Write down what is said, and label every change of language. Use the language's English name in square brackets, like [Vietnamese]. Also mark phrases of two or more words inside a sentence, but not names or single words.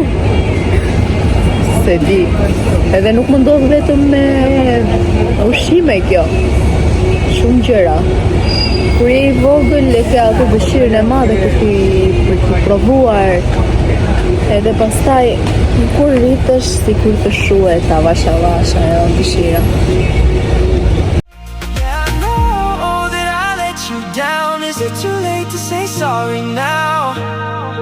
[Albanian] Se di, edhe nuk më ndodh vetëm me ushqime kjo, shumë gjëra. Kur je i vogël e ke atë dëshirën e madhe për të provuar, edhe pastaj kur rritesh sikur të shuhet avash ajo dëshira. [English] Yeah, I know that I let you down. Is it too late to say sorry now?